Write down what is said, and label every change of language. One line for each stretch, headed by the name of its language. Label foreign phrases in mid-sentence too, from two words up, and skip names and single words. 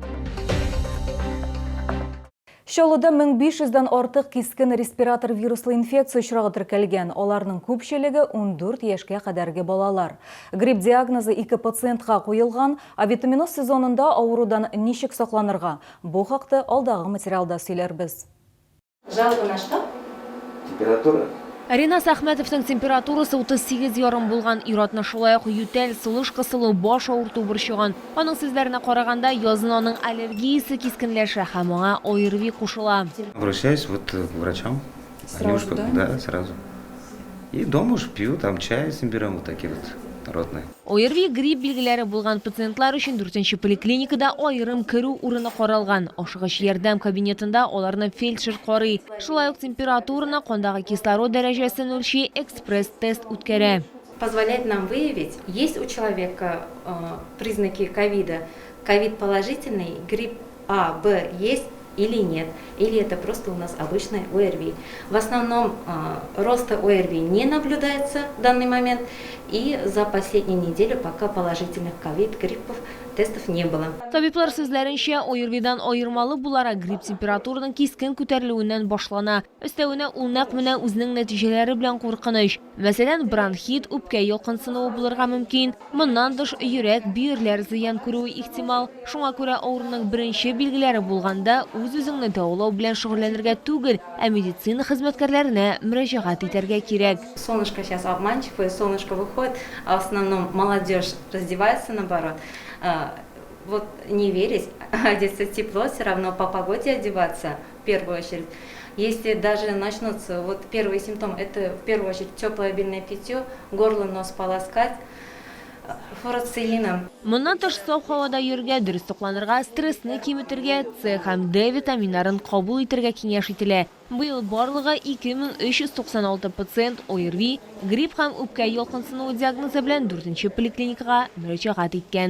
Tatar: Чаллыда 1500-дан артык кискен респиратор вируслы инфекция очрагы теркәлгән. Аларның күпчелеге 14 яшькә кадәрге балалар. Грипп диагнозы 2 пациентка куелган, витаминоз сезонында авырудан ничек сакланырга? Бу хакта алдагы материалда сөйләрбез.
Russian: Жалоба на что? Температура.
Tatar: Ринас Ахметовның температурасы 38 ярым булган, иратны шулай ук ютәл, сулыш кысылу, баш авырту борчыган. Аның сүзләренә караганда, язын аның аллергиясе кискенләшә һәм аңа ОРВИ кушыла.
Russian: Обращаюсь к врачам. Сразу, Они да, сразу. И дома уж пью, там чай с имбирем, вот такие вот народные.
Tatar: ОРВИ грипп билгеләре булган пациентлар өчен 4-нче поликлиникада аерым керү урыны каралган. Ашыгыч ярдәм кабинетында аларны фельдшер карый. Шулай ук температураны, кандагы кислород дәрәҗәсен үлчи, экспресс-тест үткәрә.
Russian: Позволяет нам выявить, есть у человека признаки ковида. Ковид положительный, грипп А, Б есть или нет. Или это просто у нас обычный ОРВИ. В основном роста ОРВИ не наблюдается в данный момент. И за последнюю неделю пока положительных ковид-гриппов тестов не было.
Tatar: Табиблар сүзләренчә, ОРВИдан аермалы буларак грипп температураның кискен күтәрелүеннән башлана. Өстәвенә ул нәкъ менә үзенең нәтиҗәләре белән куркыныч. Мәсәлән, бронхит, үпкә ялкынсынуы булырга мөмкин. Моннан тыш йөрәк, бөерләр зыян күрүе ихтимал. Шуңа күрә авыруның беренче билгеләре булганда үз-үзеңне дәвалау белән шөгыльләнергә түгел, медицина хезмәткәрләренә мөрәҗәгать итәргә кирәк.
Russian: Солнышко сейчас обманчивое, солнышко выходит, а в основном молодежь раздевается наоборот. Вот не верить, одеться тепло, все равно по погоде одеваться в первую очередь. Если даже начнутся, вот первый симптом, это в первую очередь теплое обильное питье, горло, нос полоскать, фурацилином.
Tatar: Моннан тыш саф һавада йөргә, дөрес тукланырга, стрессны киметергә, С һәм Д витаминнарын кабул итәргә киңәш ителә. Быел барлыгы 2396 пациент ОРВИ, грипп һәм үпкә ялкынсынуы диагнозы белән 4-нче поликлиникага мөрәҗәгать иткән.